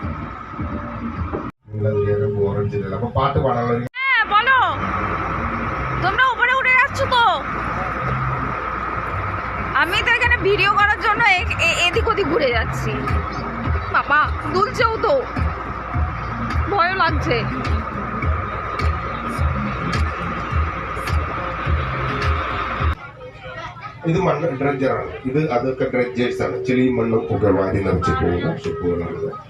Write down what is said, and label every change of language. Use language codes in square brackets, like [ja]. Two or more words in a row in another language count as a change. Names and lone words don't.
[bn] হ্যাঁ বলো, তোমরা উপরে উঠে যাচ্ছ তো? আমি তো এখানে ভিডিও করার জন্য এদিক ওদিক ঘুরে যাচ্ছি। বাবা, দুলছেও তো, ভয় লাগছে। [ml] ഇത് മണ്ണ് ഡ്രഡ്ജറാണ്. ഇത് അതൊക്കെ ഡ്രഡ്ജേഴ്സ് ആണ്. ചെളിയും മണ്ണും ഒക്കെ വാരി നിറച്ച് പോകുന്ന ഷിപ്പുകളാണ്.